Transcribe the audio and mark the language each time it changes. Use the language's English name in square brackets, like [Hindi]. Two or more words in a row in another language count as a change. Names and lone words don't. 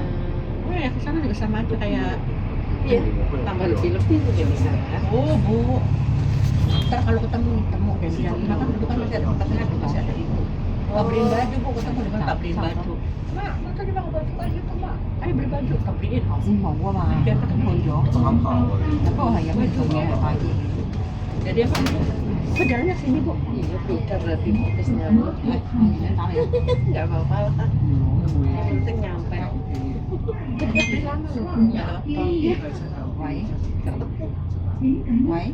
[Indonesian] Oh ya kesana juga sama aja kayak. Iya, tambah lebih-lebih mungkin bisa. Oh bu. Ntar kalau ketemu dan bilang kenapa itu kan masih ada tempatnya ada masih ada itu. Pabriin baju bu ketemu dengan pabriin baju. Mak, masa dia pakai baju kayak gitu mak? Ayo beli baju pabriin. [Cantonese] 頭先冇啊嘛， [Indonesian] Biar ketemu. [Cantonese] 去咗，爭下喎。不過係有咩做嘢發現， [Indonesian] Jadi apa? Kok jalannya sini bu? Iya, beda berarti fokusnya. [Cantonese] 係打你， [Indonesian] Nggak apa-apa lah. Yang penting nyampe. Beli lama loh. Nggak lama. 喂喂